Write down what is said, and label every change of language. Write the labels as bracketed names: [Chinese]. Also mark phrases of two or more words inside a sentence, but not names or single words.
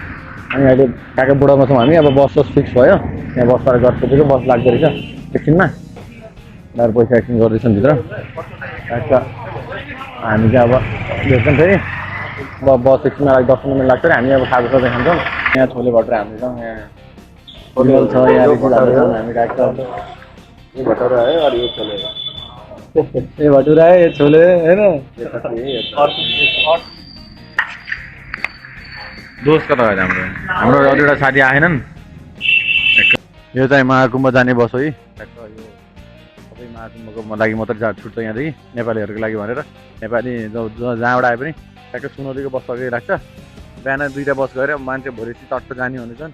[Nepali] अनि अहिले ठ्याक्कै बोर्डरमा छौँ हामी। अब बस फिक्स भयो, यहाँ बसबाट गएर बस लाग्दो रहेछ एकछिनमा। उनीहरू पैसा एक्सचेन्ज गर्दैछन् भित्र। हामी चाहिँ अब भेट्छौँ फेरि। अब बस एकछिनमा 10 मिनट लाग्छ। हामी अब खाजा साजा खान्छौँ। यहाँ छोले भटुरे हाम्रो छ, यहाँ होटल छ, यहाँ हामी राख्छ। [Hindi] ये भटूरा है और ये छोले ये भटुरा है, ये छोले है ना। [Nepali] दोस्त कता भयो हाम्रो एउटा साथी आएनन्। यो चाहिँ महाकुम्भ जाने बस हो। सबै महाकुम्भको लागि मात्रै छुट्छ यहाँदेखि, नेपालीहरूको लागि भनेर। नेपाली जहाँबाट आए पनि ट्याक्कै सुनौलीको बस सकेर राख्छ। बिहान 2टा बस गएर मान्छे भोरेसी चट्ट जाने हुनेछन्।